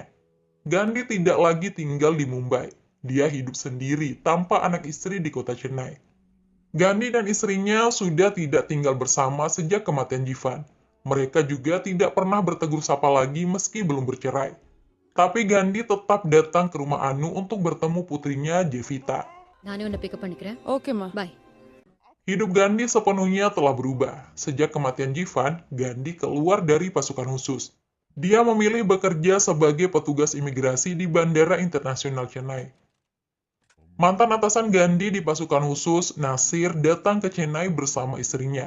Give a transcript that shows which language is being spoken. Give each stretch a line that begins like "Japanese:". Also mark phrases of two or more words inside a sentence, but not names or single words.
Indonesian: Gandhi tidak lagi tinggal di Mumbai. Dia hidup sendiri tanpa anak istri di kota Chennai. Gandhi dan istrinya sudah tidak tinggal bersama sejak kematian Jivan. Mereka juga tidak pernah bertegur sapa lagi meski belum bercerai. Tapi Gandhi tetap datang ke rumah Anu untuk bertemu putrinya Jevita.
Tamil: நானே உன்னை பிக்கப் பண்ணிக்கிறேன். ஓகேம்மா. Bye.
Indonesian: Hidup Gandhi sepenuhnya telah berubah. Sejak kematian Jivan, Gandhi keluar dari pasukan khusus. Dia memilih bekerja sebagai petugas imigrasi di Bandara Internasional Chennai. Mantan atasan Gandhi di pasukan khusus, Nasir, datang ke Chennai bersama istrinya.